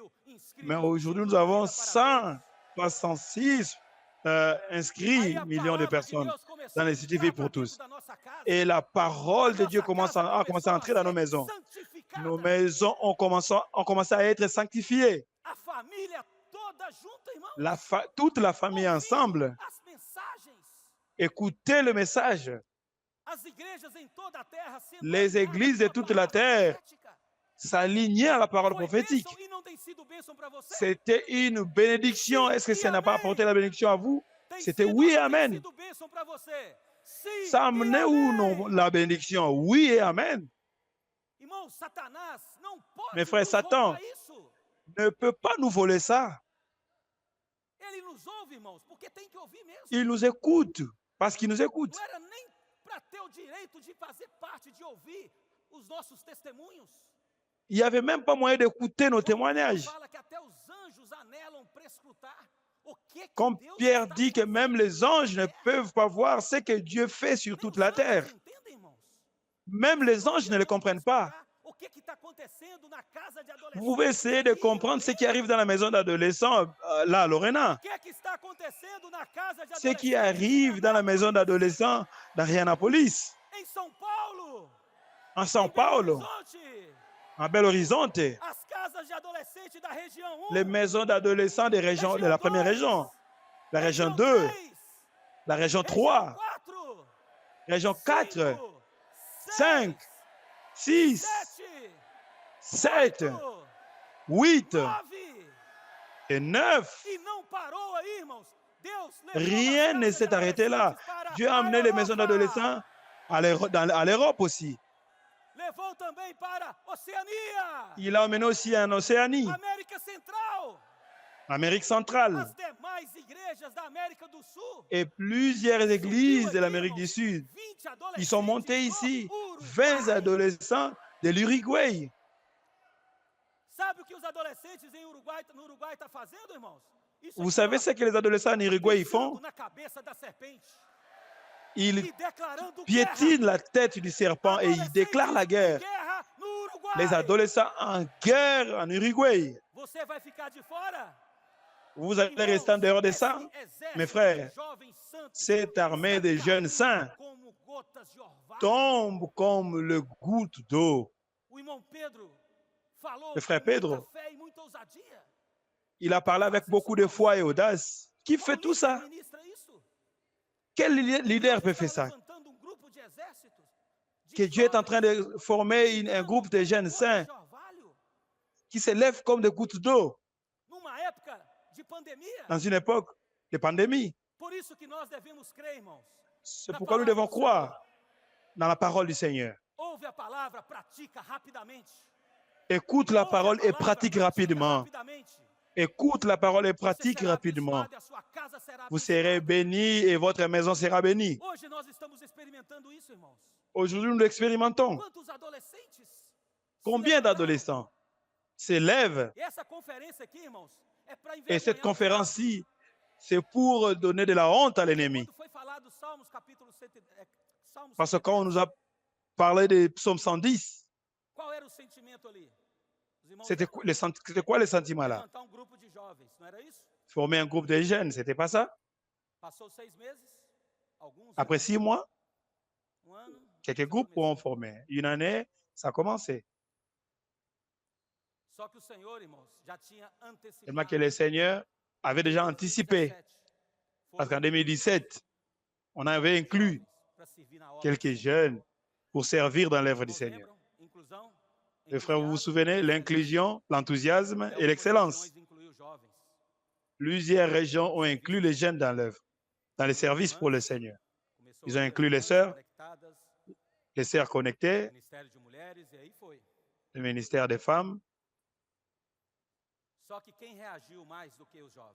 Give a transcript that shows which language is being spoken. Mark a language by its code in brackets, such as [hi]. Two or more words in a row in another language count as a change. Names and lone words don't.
[fr] Mais aujourd'hui, nous avons 166 inscrits, millions de personnes dans l'Institut Vie pour tous. Et la parole de Dieu a commencé à entrer dans nos maisons. Nos maisons ont commencé à être sanctifiées. Toute la famille ensemble. écoutaient le message. [pt] As igrejas em toda a terra sendo [fr] Les [pt] alinhadas [fr] églises [pt] com [fr] de [pt] a [fr] toute la [pt] palavra [fr] terre [pt] profética. [fr] s'alignaient à la parole [pt] Foi [fr] prophétique. [pt] bênção e não tem sido bênção para você? [fr] C'était une bénédiction. Est-ce que [pt] Sim [fr] ça [pt] e [fr] n'a pas apporté [pt] amém. [fr] la bénédiction à vous? [pt] Tem [fr] C'était [pt] sido [fr] oui ou et [pt] não tem [fr] amen. [pt] sido bênção para você? Sim [fr] Ça [pt] e [fr] amenait ou non [pt] amém. [fr] la bénédiction? Oui et amen. [pt] Irmão, Satanás não [fr] Mes [pt] pode [fr] frères, [pt] nos [fr] Satan [pt] roubar isso. [fr] ne peut pas nous voler ça. [pt] Ele nos ouve, irmãos, porque tem que ouvir mesmo. [fr] Il nous écoute parce qu'il nous écoute. [pt] Não era nem para ter o direito de fazer parte, de ouvir os nossos testemunhos. [fr] Il n'y avait même pas moyen d'écouter nos [pt] João Pedro [fr] témoignages. [pt] fala que até os anjos anelam para escutar o que [fr] Comme [pt] Deus [fr] Pierre [pt] está [fr] dit que [pt] fazendo [fr] même les [pt] na [fr] anges ne [pt] terra. [fr] peuvent pas voir ce que Dieu fait sur [pt] Nem [fr] toute [pt] os [fr] la [pt] anjos [fr] terre. [pt] entendem, irmãos. [fr] Même les anges ne le comprennent pas. [pt] O que está acontecendo na casa de adolescentes? [fr] Vous pouvez essayer de comprendre ce qui arrive dans la maison d'adolescents, là, à Lorena. [pt] O que está acontecendo na casa de [fr] Ce qui [pt] adolescentes [fr] arrive dans la maison d'adolescents d'Arianapolis, [pt] em São Paulo, [fr] en [pt] em São Belo Paulo, Horizonte, [fr] en Belo Horizonte, [pt] as casas de adolescentes da região 1, [fr] les maisons d'adolescents des régions, de la première région, la région 2, [pt] 3, [fr] la région [pt] região 3, 4, [fr] région 4, 5, 5, 6, 7, 7, 8 9, et 9. [pt] e não parou aí, irmãos. Deus levou [fr] Rien [pt] as [fr] ne [pt] casas de [fr] s'est arrêté là. [pt] adolescentes para [fr] Dieu a [pt] a [fr] amené les maisons [pt] Europa. [fr] d'adolescents à l'Europe aussi. [pt] Levou também para Oceania, [fr] Il a amené aussi en Océanie, [pt] América Central, [fr] Amérique centrale, [pt] as demais igrejas da América do Sul. [fr] et plusieurs églises de l'Amérique du Sud. [pt] 20 [fr] Ils sont montés [pt] adolescentes [fr] ici, [pt] do Uruguai. [fr] 20 adolescents de l'Uruguay. [pt] Sabe o que os adolescentes no Uruguai estão fazendo, irmãos? Isso [fr] Vous [pt] aqui, [fr] savez [pt] ó, [fr] ce que les adolescents en Uruguay [pt] pisando [fr] font? [pt] na cabeça da serpente [fr] Ils [pt] e declarando [fr] piétinent la tête du serpent et ils déclarent la guerre. [pt] guerra no Uruguai. [fr] Les adolescents en guerre en Uruguay. [pt] Você vai ficar de fora? [fr] Vous allez rester en dehors de ça? Mes frères, cette armée de jeunes saints [pt] como gotas de orvalho. [fr] tombe comme le goutte d'eau. [pt] O irmão Pedro falou [fr] Le frère [pt] com muita [fr] Pedro. [pt] fé e muita ousadia. [fr] Il a parlé avec beaucoup de foi et audace. Qui fait [pt] Qual [fr] tout ça? [pt] líder ministra isso? [fr] Quel leader [pt] Deus [fr] peut [pt] está [fr] faire ça? [pt] levantando grupo de exércitos, de [fr] Que Dieu est en train [pt] jovens, [fr] de former un groupe de jeunes [pt] gotas [fr] saints [pt] de orvalho, [fr] qui se lèvent comme des gouttes d'eau [pt] numa época de pandemia. [fr] dans une époque de pandémie. [pt] Por isso que nós devemos crer, irmãos. [fr] C'est pourquoi nous devons croire dans la parole du Seigneur. [pt] Ouve a palavra, pratica rapidamente. [fr] Écoute la [pt] Ouve a [fr] parole et [pt] palavra, [fr] pratique [pt] pratica [fr] rapidement. [pt] rapidamente. [fr] Écoute la parole et [pt] Você [fr] pratique [pt] será [fr] rapidement. [pt] abençoado e a sua casa será [fr] Vous serez [pt] abençoada. [fr] bénis et votre maison sera bénie. [pt] Hoje nós estamos experimentando isso, irmãos. [fr] Aujourd'hui, nous l'expérimentons. [pt] Quantos adolescentes? se [fr] Combien [pt] levantaram? [fr] d'adolescents s'élèvent? [pt] E essa conferência aqui, irmãos, é para [fr] Et cette [pt] envergonhar o diabo. [fr] conférence-ci, c'est pour donner de la honte à l'ennemi. [pt] Quando foi falado Salmos capítulo 100, Salmos [fr] Parce que [pt] 110, [fr] quand on nous a parlé des psaumes 110, [pt] qual era o sentimento ali? Os irmãos [fr] c'était quoi les sentiments là? [pt] levantar grupo de jovens, não era isso? [fr] Former un groupe de jeunes, c'était pas ça? [pt] Passou 6 meses, alguns [fr] Après 6 mois, [pt] ano, [fr] quelques groupes ont formé. Une année, ça a commencé. [pt] só que o Senhor, irmãos, já tinha [fr] Tellement que [pt] antecipado. [fr] le Seigneur avait déjà anticipé. [pt] 2017, [fr] Parce qu'en [pt] foram [fr] 2017, on avait inclus [pt] jovens para servir na obra. [fr] quelques jeunes pour servir dans l'œuvre du [pt] Irmãos, [fr] Seigneur. [pt] lembram? Inclusão, [fr] Les frères, vous vous [pt] entusiasmo, [fr] souvenez, l'inclusion, l'enthousiasme et [pt] algumas [fr] l'excellence. [pt] regiões incluiu jovens. [fr] Plusieurs régions ont inclus les jeunes dans l'œuvre, dans les services pour le Seigneur. [pt] Começou [fr] Ils ont [pt] as [fr] inclus les [pt] irmãs [fr] sœurs, [pt] conectadas, [fr] les sœurs connectées, [pt] Ministério de Mulheres, e aí foi. [fr] le ministère des femmes. [pt] Só que quem reagiu mais do que os jovens?